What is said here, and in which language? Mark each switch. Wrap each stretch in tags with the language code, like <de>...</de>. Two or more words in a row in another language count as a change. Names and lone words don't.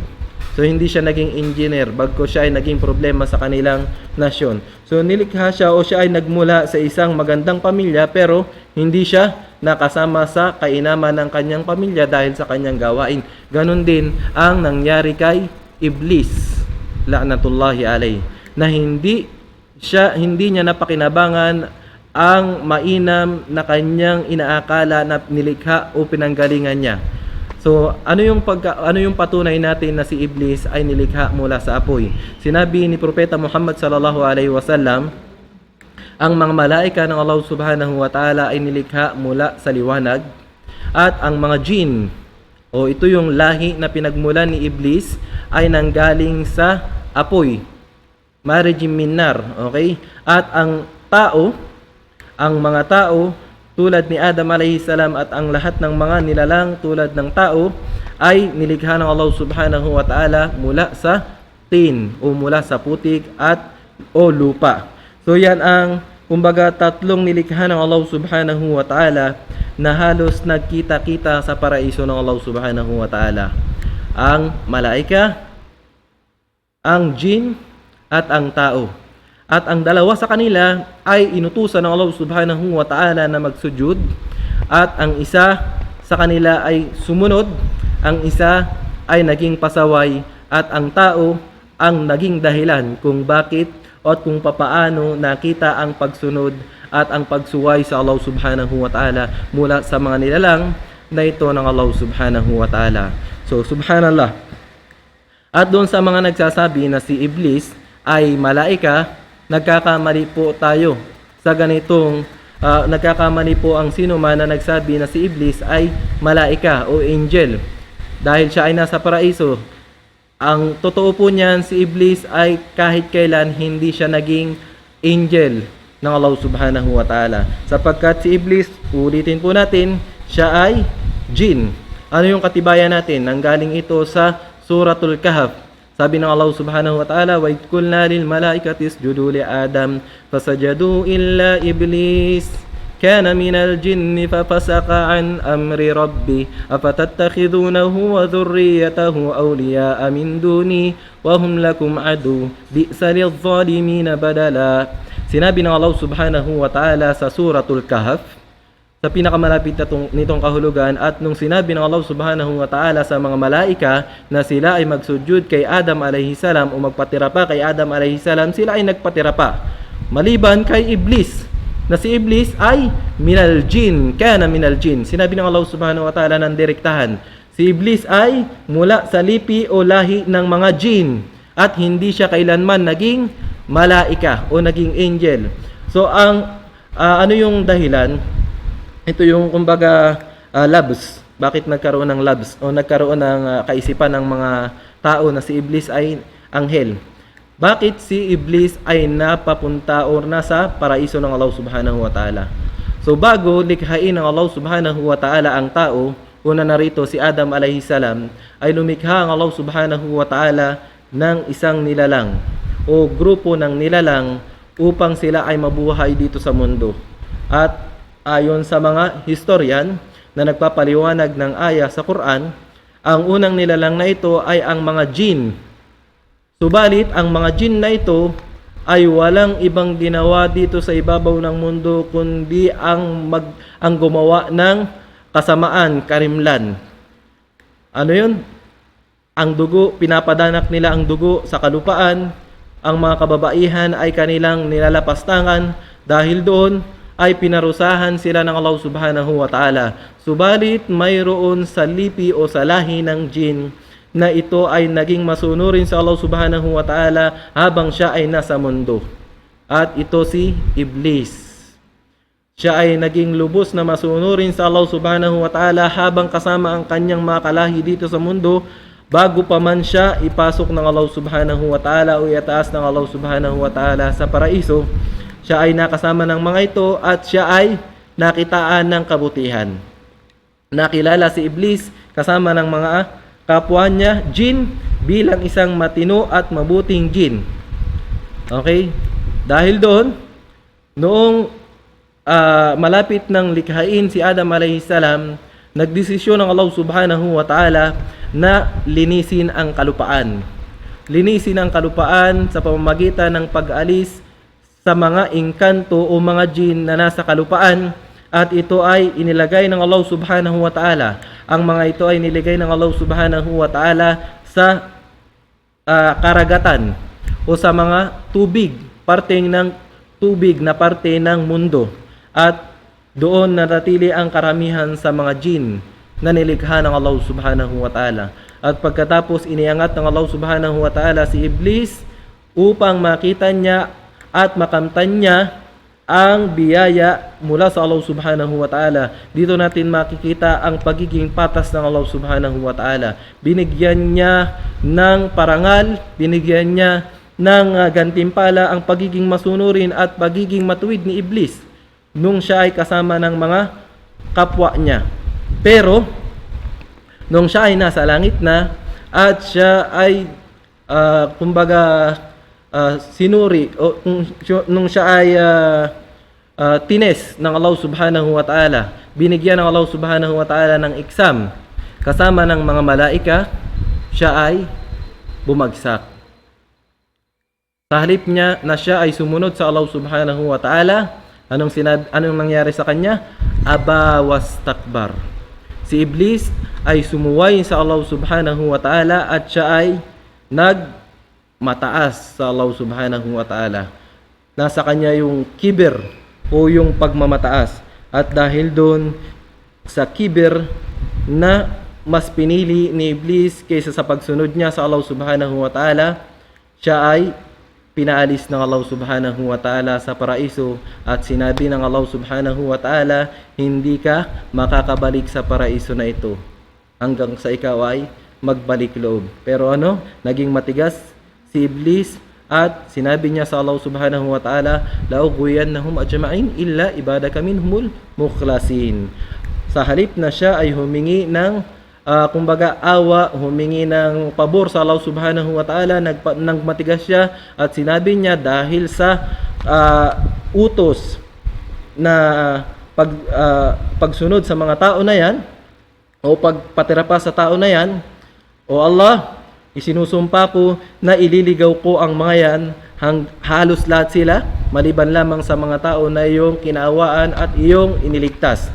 <tl>So hindi siya naging engineer, bagko siya ay naging problema sa kanilang nasyon. So nilikha siya o siya ay nagmula sa isang magandang pamilya pero hindi siya nakasama sa kainaman ng kanyang pamilya dahil sa kanyang gawain. Ganon din ang nangyari kay Iblis,</tl> <ar>لعنة الله عليه,</ar> <tl>na hindi niya napakinabangan ang mainam na kanyang inaakala na nilikha o pinanggalingan niya. So, ano yung patunay natin na si Iblis ay nilikha mula sa apoy? Sinabi ni Propeta Muhammad</tl> <ar>صلى الله عليه وسلم,</ar> <tl>ang mga malaika ng Allah</tl> <ar>سبحانه وتعالى</ar> <tl>ay nilikha mula sa liwanag at ang mga jinn o ito yung lahi na pinagmulan ni Iblis ay nanggaling sa apoy.</tl> <ar>مارج من نار,</ar> <tl>okay? At ang mga tao tulad ni Adam</tl> <ar>عليه السلام</ar> <tl>at ang lahat ng mga nilalang tulad ng tao ay nilikha ng Allah</tl> <ar>سبحانه وتعالى</ar> <tl>mula sa tin o mula sa putik at o lupa. So yan ang kumbaga tatlong nilikha ng Allah</tl> <ar>سبحانه وتعالى</ar> <tl>na halos nagkita-kita sa paraiso ng Allah</tl> <ar>سبحانه وتعالى.</ar> <tl>Ang malaika, ang jin at ang tao. At ang dalawa sa kanila ay inutusan ng Allah</tl> <ar>سبحانه وتعالى</ar> <tl>na magsujud, at ang isa sa kanila ay sumunod, ang isa ay naging pasaway, at ang tao ang naging dahilan kung bakit at kung papaano nakita ang pagsunod at ang pagsuway sa Allah</tl> <ar>سبحانه وتعالى</ar> <tl>mula sa mga nilalang na ito ng Allah</tl> <ar>سبحانه وتعالى.</ar> <tl>So subhanallah. At doon sa mga nagsasabi na si Iblis ay malaika, nagkakamali po tayo sa ganitong nagkakamali po ang sino man na nagsabi na si Iblis ay malaika o angel dahil siya ay nasa paraiso. Ang totoo po niyan, si Iblis ay kahit kailan hindi siya naging angel ng Allah</tl> <ar>سبحانه وتعالى,</ar> <tl>sapagkat si Iblis, ulitin po natin, siya ay jin. Ano yung katibayan natin? Nanggaling ito sa Suratul Kahf. Sabi ng</tl> <ar>الله سبحانه وتعالى وإذ قلنا للملائكة اسجدوا لآدم فسجدوا إلا إبليس كان من الجن ففسق عن أمر ربه أفتتخذونه وذريته أولياء من دوني وهم لكم عدو بئس للظالمين بدلا.</ar> <tl>Sinabi ng Allah</tl> <ar>سبحانه وتعالى</ar> <tl>sa Suratul Kahf, sa pinakamalapit nitong kahulugan, at nung sinabi ng Allah</tl> <ar>سبحانه وتعالى</ar> <tl>sa mga malaika na sila ay magsujud kay Adam</tl> <ar>عليه السلام</ar> <tl>o magpatira pa kay Adam</tl> <ar>عليه السلام,</ar> <tl>sila ay nagpatira pa. Maliban kay Iblis, na si Iblis ay</tl> <ar>من الجن كان من الجن.</ar> <tl>Sinabi ng Allah</tl> <ar>سبحانه وتعالى</ar> <tl>ng direktahan, si Iblis ay mula sa lipi o lahi ng mga jin at hindi siya kailanman naging malaika o naging angel. So ano yung dahilan? Ito yung kumbaga labs. Bakit nagkaroon ng labs o nagkaroon ng kaisipan ng mga tao na si Iblis ay anghel? Bakit si Iblis ay napapunta o nasa paraiso ng Allah</tl> <ar>سبحانه وتعالى?</ar> <tl>So bago likhain ng Allah</tl> <ar>سبحانه وتعالى</ar> <tl>ang tao, una narito si Adam</tl> <ar>عليه السلام,</ar> <tl>ay lumikha ang Allah</tl> <ar>سبحانه وتعالى</ar> <tl>ng isang nilalang o grupo ng nilalang upang sila ay mabuhay dito sa mundo. At ayon sa mga historian na nagpapaliwanag ng aya sa Quran, ang unang nilalang na ito ay ang mga jin. Subalit, ang mga jin na ito ay walang ibang ginawa dito sa ibabaw ng mundo kundi ang gumawa ng kasamaan, karimlan. Ano yun? Ang dugo, pinapadanak nila ang dugo sa kalupaan. Ang mga kababaihan ay kanilang nilalapastangan, dahil doon ay pinarusahan sila ng Allah</tl> <ar>سبحانه وتعالى.</ar> <tl>Subalit mayroon sa lipi o sa lahi ng jin na ito ay naging masunurin sa Allah</tl> <ar>سبحانه وتعالى</ar> <tl>habang siya ay nasa mundo. At ito si Iblis. Siya ay naging lubos na masunurin sa Allah</tl> <ar>سبحانه وتعالى</ar> <tl>habang kasama ang kanyang mga kalahi dito sa mundo, bago pa man siya ipasok ng Allah</tl> <ar>سبحانه وتعالى</ar> <tl>o iataas ng Allah</tl> <ar>سبحانه وتعالى</ar> <tl>sa paraiso. Siya ay nakasama ng mga ito at siya ay nakitaan ng kabutihan. Nakilala si Iblis kasama ng mga kapwa niya, jin, bilang isang matino at mabuting jin. Okay? Dahil doon, noong malapit ng likhain si Adam</tl> <ar>عليه السلام,</ar> <tl>nagdesisyon ng Allah</tl> <ar>سبحانه وتعالى</ar> <tl>na linisin ang kalupaan. Linisin ang kalupaan sa pamamagitan ng pag-alis sa mga engkanto o mga jin na nasa kalupaan, at ito ay inilagay ng Allah</tl> <ar>سبحانه وتعالى.</ar> <tl>Ang mga ito ay niligay ng Allah</tl> <ar>سبحانه وتعالى</ar> <tl>sa karagatan o sa mga tubig, parte ng tubig na parte ng mundo, at doon nanatili ang karamihan sa mga jin na nilikha ng Allah</tl> <ar>سبحانه وتعالى.</ar> <tl>At pagkatapos iniangat ng Allah</tl> <ar>سبحانه وتعالى</ar> <tl>si Iblis upang makita niya at makamtan niya ang biyaya mula sa Allah</tl> <ar>سبحانه وتعالى.</ar> <tl>Dito natin makikita ang pagiging patas ng Allah</tl> <ar>سبحانه وتعالى.</ar> <tl>Binigyan niya ng parangal, binigyan niya ng gantimpala ang pagiging masunurin at pagiging matuwid ni Iblis nung siya ay kasama ng mga kapwa niya. Pero nung siya ay nasa langit na at siya ay sinuri o nung siya ay tines ng Allah</tl> <ar>سبحانه وتعالى,</ar> <tl>binigyan ng Allah</tl> <ar>سبحانه وتعالى</ar> <tl>ng exam kasama ng mga malaika, siya ay bumagsak. Sa halip niya na siya ay sumunod sa Allah</tl> <ar>سبحانه وتعالى,</ar> <tl>anong nangyari sa kanya?</tl> <ar>أبى واستكبر.</ar> <tl>Si Iblis ay sumuway sa Allah</tl> <ar>سبحانه وتعالى</ar> <tl>at siya ay nagmataas sa Allah</tl> <ar>سبحانه وتعالى.</ar> <tl>Nasa kanya yung kibir o yung pagmamataas. At dahil doon sa kibir na mas pinili ni Iblis kaysa sa pagsunod niya sa Allah</tl> <ar>سبحانه وتعالى,</ar> <tl>siya ay pinaalis ng Allah</tl> <ar>سبحانه وتعالى</ar> <tl>sa paraiso at sinabi ng Allah</tl> <ar>سبحانه وتعالى,</ar> <tl>hindi ka makakabalik sa paraiso na ito hanggang sa ikaw ay magbalik loob. Pero naging matigas si Iblis at sinabi niya sa Allah</tl> <ar>سبحانه وتعالى, لأغوينهم أجمعين إلا عبادك منهم المخلصين.</ar> <tl>Sa halip na siya ay humingi ng awa, humingi ng pabor sa Allah</tl> <ar>سبحانه و تعالى,</ar> <tl>nagmatigas siya at sinabi niya dahil sa utos na pagsunod sa mga tao na yan o pagpatira pa sa tao na yan, o Allah, isinusumpa ko na ililigaw ko ang mga yan, halos lahat sila, maliban lamang sa mga tao na iyong kinaawaan at iyong iniligtas.</tl>